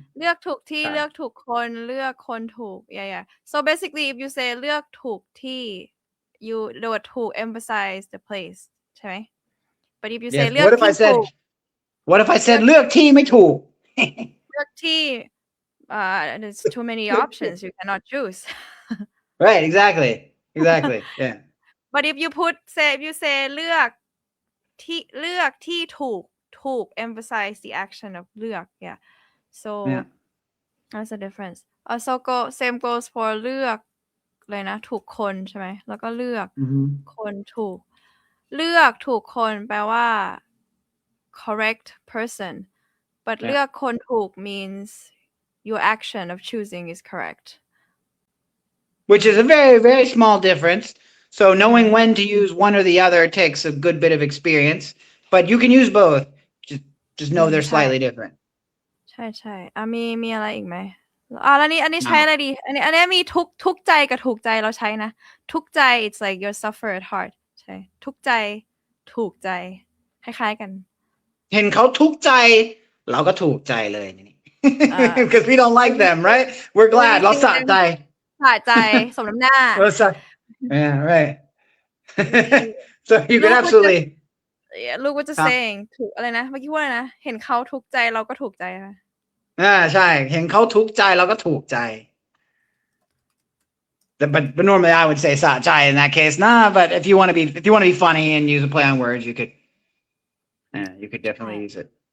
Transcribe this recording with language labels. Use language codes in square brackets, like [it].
[th] เลือกถูกที่เลือกถูกคนเลือกคนถูก yeah. [en] So basically if you say [th] เลือกถูกที่ [en] the word ถูก emphasize the place [th] ใช่ไหม [en] but if you say [th] เลือกที่ถูก [en] what if I said [th] เลือกที่ไม่ถูก เลือกที่ [en] there's too many options you cannot choose right exactly yeah but if you say [th] เลือกที่ถูก [en] emphasize the action of เลือก yeah so that's the difference also same goes for [th] เลือกเลยนะถูกคนใช่ไหมแล้วก็เลือกคนถูกเลือกถูกคนแปลว่า [en] correct person but [th] เลือกคนถูก [en] means your action of choosing is correct which is a very very small difference so knowing when to use one or the other takes a good bit of experience but you can use both just know they're slightly different [th] ใช่มีอะไรอีกไหมแล้วอันนี้ใช้อะไรดีอันนี้มีทุกใจกับถูกใจเราใช้นะทุกใจ [en] it's like you suffer at heart [th] ใช่ทุกใจถูกใจคล้ายๆกัน เห็นเขาทุกข์ใจเราก็ถูกใจเลยนี่ [en] because we don't like them right we're glad [th] เราสะใจ สมน้ำหน้า [en] yeah right so you can absolutely look what you're saying [th] ถูกอะไรนะเมื่อกี้ว่าอะไรนะเห็นเขาทุกข์ใจเราก็ถูกใจค่ะ ใช่เห็นเขาทุกข์ใจเราก็ถูกใจ [en] but normally I would say [th] สะใจ [en] in that case but if you want to be funny and use a play on words you could definitely use it